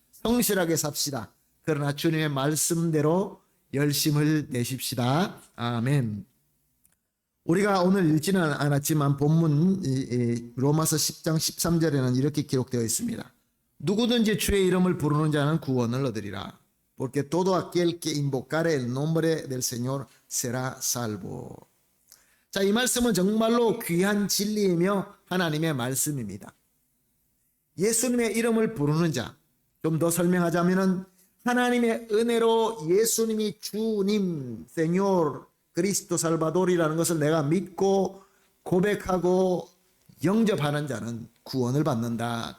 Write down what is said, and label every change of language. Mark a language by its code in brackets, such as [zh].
[ko] 성실하게 삽시다. 그러나 주님의 말씀대로 열심을 내십시다. 아멘. 우리가 오늘 읽지는 않았지만 본문 로마서 10장 13절에는 이렇게 기록되어 있습니다. 누구든지 주의 이름을 부르는 자는 구원을 얻으리라. [es] Porque todo aquel que invocare el nombre del Señor será salvo. [ko] 자, 이 말씀은 정말로 귀한 진리이며 하나님의 말씀입니다. 예수님의 이름을 부르는 자, 좀 더 설명하자면은 하나님의 은혜로 예수님이 주님, Señor, 그리스도 살바돌이라는 것을 내가 믿고 고백하고 영접하는 자는 구원을 받는다.